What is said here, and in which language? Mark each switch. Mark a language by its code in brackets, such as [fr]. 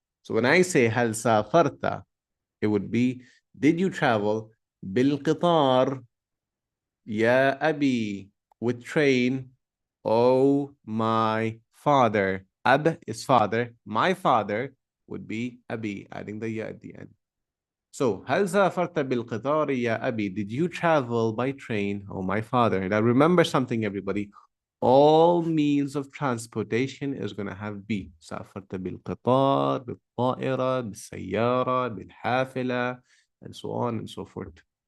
[en] So when I say [ar] hal safarta, [en] it would be, did you travel [ar] bil qitar ya abi, [en] with train, oh my father. Ab is father. My father would be abi, adding the ya at the end. [ar] So, هل سافرت بالقطار يا أبي? [en] Did you travel by train, oh my father? Now remember something, everybody. All means of transportation is going to have be. [ar] سافرت بالقطار, بالطائرة, بالسيارة, بالحافلة, [en] and so on and so forth.